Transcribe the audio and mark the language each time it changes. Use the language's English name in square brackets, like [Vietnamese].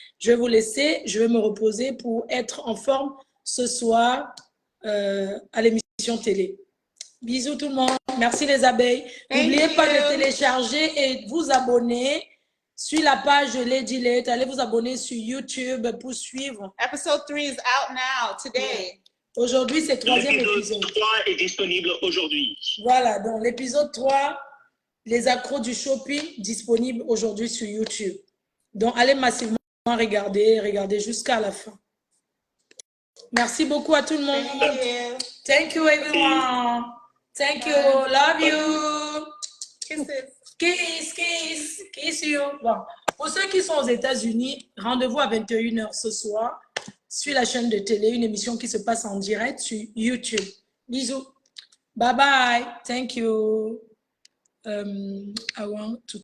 [French] Je vais vous laisser, je vais me reposer pour être en forme ce soir à l'émission télé. Bisous tout le monde. Merci les abeilles. N'oubliez pas de télécharger et vous abonner sur la page Lady Late. Allez vous abonner sur YouTube pour suivre. [English] Episode 3 is out now, today. [French] Aujourd'hui, c'est le troisième L'épisode épisode. 3 est disponible aujourd'hui. Voilà, donc l'épisode 3, les accros du shopping, disponible aujourd'hui sur YouTube. Donc, allez massivement regarder jusqu'à la fin. Merci beaucoup à tout le monde. [English] Thank you. Thank you, everyone. Thank you. Love you. Kisses. Kiss, kiss, kiss you. Bon. [French] Pour ceux qui sont aux États-Unis, rendez-vous à 21h ce soir sur la chaîne de télé, une émission qui se passe en direct sur YouTube. Bisous. [English] Bye bye. Thank you. I want to